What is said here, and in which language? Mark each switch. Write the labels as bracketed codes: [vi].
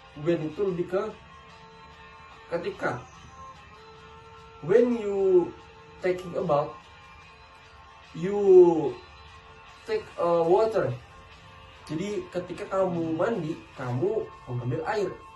[id] When itu lebih ke ketika. [en] When you taking a bath, you take water. [id] Jadi ketika kamu mandi, kamu mengambil air.